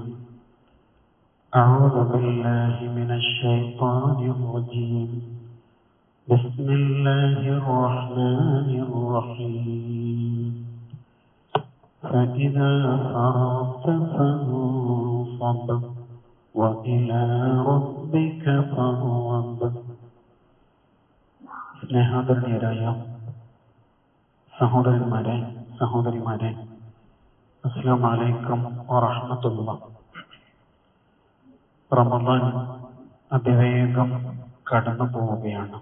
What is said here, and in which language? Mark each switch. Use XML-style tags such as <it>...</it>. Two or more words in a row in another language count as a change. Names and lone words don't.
<ar>أعوذ بالله من الشيطان الرجيم. بسم الله الرحمن الرحيم. فإذا فرغت فانصب وإلى ربك فارغب.</ar> <ml>സ്നേഹാദരണീയരായ സഹോദരന്മാരെ, സഹോദരിമാരെ,</ml> <ar>السلام عليكم ورحمة الله.</ar> <ml>റമദാൻ അതിവേഗം കടന്നു പോവുകയാണ്.</ml>